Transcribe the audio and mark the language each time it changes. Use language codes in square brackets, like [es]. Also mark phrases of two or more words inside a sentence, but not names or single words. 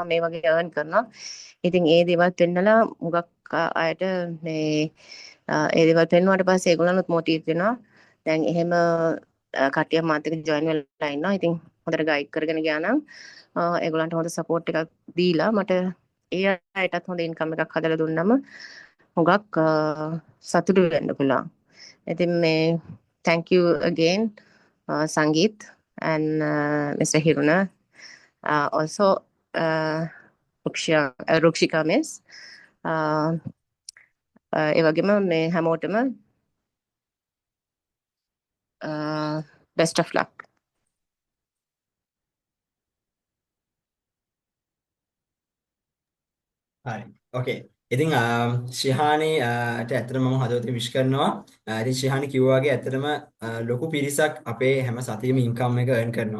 [si] මේ වගේ earn කරනවා. ඉතින් ඒ දේවල් පෙන්නලා මුගක් අයට මේ ඒ දේවල් පෙන්නුවාට පස්සේ ඒගොල්ලන්වත් motivate වෙනවා. දැන් එහෙම කට්ටියක් මාත් එක්ක join වෙලා ඉන්නවා. ඉතින් හොඳට guide කරගෙන ගියා නම් ඒගොල්ලන්ට හොඳ support එකක් දීලා මට ඒ අයටත් හොඳ income එකක් හදලා දුන්නම හුඟක් සතුටු වෙන්න පුළුවන්. ඉතින් මේ [en] thank you again Sangeet and Mr. Hiruna. Also Rukshika Miss. [si] ඒ වගේම මේ හැමෝටම [en] best of luck. [si] හරි. Okay. ඉතින් ශිහානි ඇත්තටම මම හදවතින් විශ් කරනවා. ඉතින් ශිහානි කිව්වා වගේ ඇත්තටම ලොකු පිරිසක් අපේ හැම සතියෙම ඉන්කම් එක earn කරනවා.